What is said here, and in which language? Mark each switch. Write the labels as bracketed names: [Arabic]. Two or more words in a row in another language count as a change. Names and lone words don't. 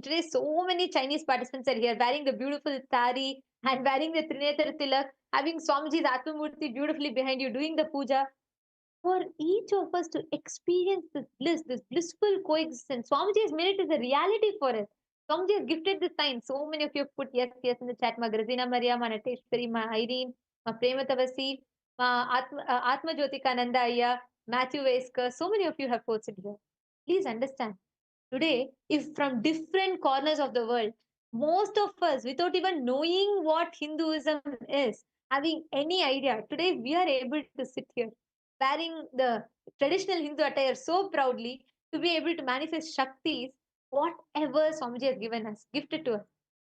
[English] Today, so many Chinese participants are here wearing the beautiful sari and wearing the Trinetra Tilak, having Swamiji's Atmamurti beautifully behind you, doing the puja. For each of us to experience this bliss, this blissful coexistence, Swamiji has made it as a reality for us. Swamiji has gifted the sign. So many of you have put yes, yes in the chat. Ma Grazina Maria, ma Nateshwari, ma Irene, ma Prematavasi, ma Atma Jyotikananda Ayya, Matthew Vesker. So many of you have posted here. Please understand. Today, if from different corners of the world, most of us, without even knowing what Hinduism is, having any idea, today we are able to sit here wearing the traditional Hindu attire so proudly to be able to manifest Shaktis, whatever Swamiji has given us, gifted to us.